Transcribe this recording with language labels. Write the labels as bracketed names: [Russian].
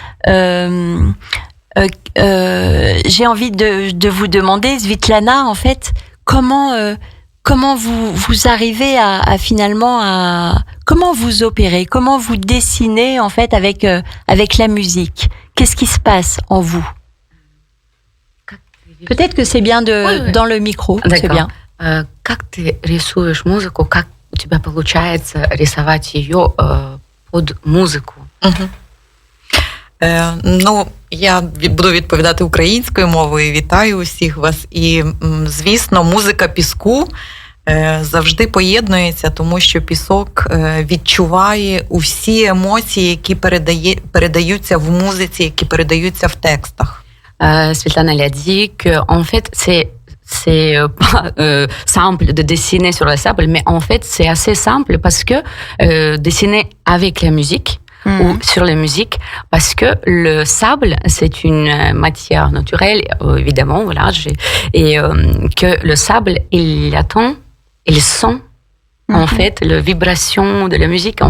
[French] J'ai envie de vous demander, Svitlana, en fait, comment vous arrivez à finalement comment vous opérez, comment vous dessinez en fait avec la musique. Qu'est-ce qui se passe en vous? Peut-être que c'est bien dans le micro. D'accord. C'est bien. [Russian] Как ты рисуешь музыку? Как у тебя получается рисовать ее под музыку? [Ukrainian] Я буду відповідати українською мовою. Вітаю усіх вас. І, звісно, музика піску завжди поєднується, тому що пісок відчуває усі емоції, які передаються в музиці, які передаються в текстах. [French] Svetlana l'a dit que en fait c'est pas simple de dessiner sur le sable, mais en fait c'est assez simple parce que dessiner avec la musique ou sur la musique, parce que le sable c'est une matière naturelle évidemment, voilà, et que le sable il attend, il sent en fait la vibration de la musique.